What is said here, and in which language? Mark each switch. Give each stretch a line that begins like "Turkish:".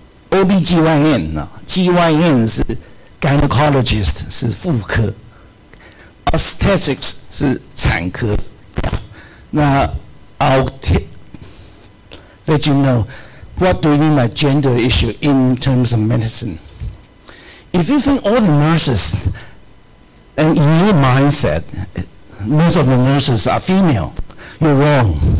Chinese: OBGYN, GYN 是 gynecologist 是妇科 obstetrics 是产科。
English: 那 I'll let you know what do you mean by gender issue in terms of medicine. If you think all the nurses, and in your mindset, most of the nurses are female, you're wrong.